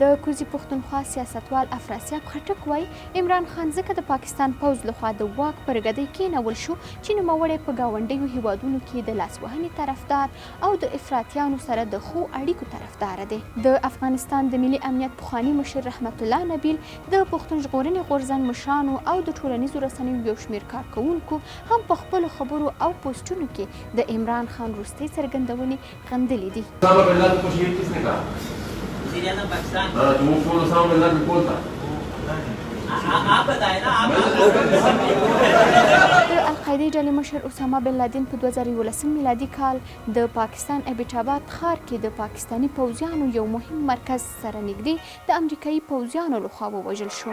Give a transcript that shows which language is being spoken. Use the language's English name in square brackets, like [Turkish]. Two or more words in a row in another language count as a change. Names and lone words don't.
[Pashto] د کوزي پښتونخوا سیاستوال افراسیاب خټک وایي عمران خان ځکه د پاکستان پوځ لخوا د واک پر ګدۍ کېنول شو چې نوموړی په ګاونډیو هیوادونو کې د لاسوهنې طرفدار او د افراطیانو سره د ښو اړیکو طرفدار دی. د افغانستان د ملي امنیت پخواني مشر رحمت الله نبیل د پښتون ژغورنې غورځنګ مشرانو او د ټولنیزو رسنیو یو شمېر کارکوونکو هم په خپلو خبرو او پوسټونو کې د عمران خان وروستۍ څرګندونې غندلې دي. [Urdu] اسامه بن لادن کو شهید کس نے کہا؟ وزیر اعظم پاکستان. تو وہ کون اسامه بن لادن کون تھا؟ آپ بتائیں نا. [Pashto] د القاعدې ډلې مشر اسامه بن لادن په 2011 میلادي کال د پاکستان ایبټاباد ښار کې د پاکستاني پوځیانو یو مهم مرکز سره نږدې د امریکایي پوځیانو لخوا ووژل شو.